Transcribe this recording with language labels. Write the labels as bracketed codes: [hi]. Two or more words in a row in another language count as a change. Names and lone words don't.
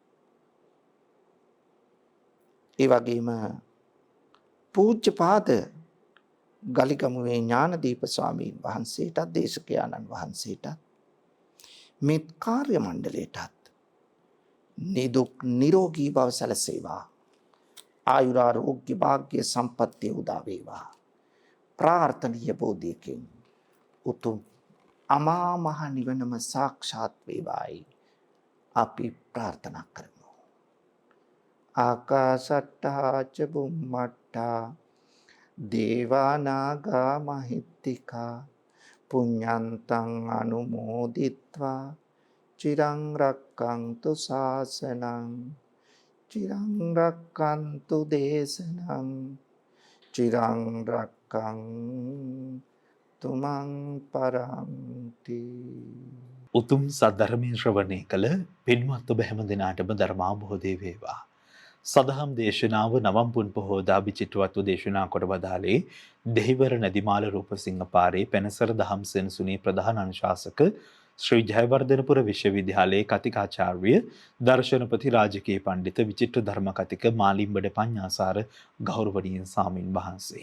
[si] ඒ වගේම පූජ්‍යපාද ගලිගමුවේ ඥානදීප ස්වාමීන් වහන්සේටත් දේශකයාණන් වහන්සේටත් මේ කාර්ය මණ්ඩලයටත් නිදුක් නිරෝගී බව සැලසේවා. ආයුරාෝග්‍ය භාග්‍ය සම්පත්තිය උදා වේවා. ප්‍රාර්ථනීය බෝධියකින් උතුම් අමා මහ නිවනම සාක්ෂාත් වේවායි අපි ප්‍රාර්ථනා කරමු. [pi] ආකාශට්ටා ච බුම්මට්ටා දේවානාගා මහිත්‍තිකා පුඤ්ඤන්තං අනුමෝදිත්වා චිරං රක්ඛන්තු ශාසනං චිරං රක්ඛන්තු දේශනං චිරං රක්ඛන්තු මං පරන්ති. [si] උතුම් සද්ධර්මයේ ශ්‍රවණය කළ පින්වත් ඔබ හැම දිනාටම ධර්මාභෝධය වේවා. සදහම් දේශනාව නවම් පුන් පොහෝදා විචිත්‍රවත්ව දේශනා කොට වදාළේ දෙහිවර නදිමාල රූපසිංහ පාරේ පැනසර දහම් සෙනසුනේ ප්‍රධාන අනුශාසක ශ්‍රී ජයවර්ධනපුර විශ්වවිද්‍යාලයේ කතිකාචාර්ය දර්ශනපති රාජකීය පඬිත විචිත්‍ර ධර්ම කතික මාලිම්බඩ පඤ්ඤාසාර ගෞරවනීය ස්වාමින් වහන්සේ.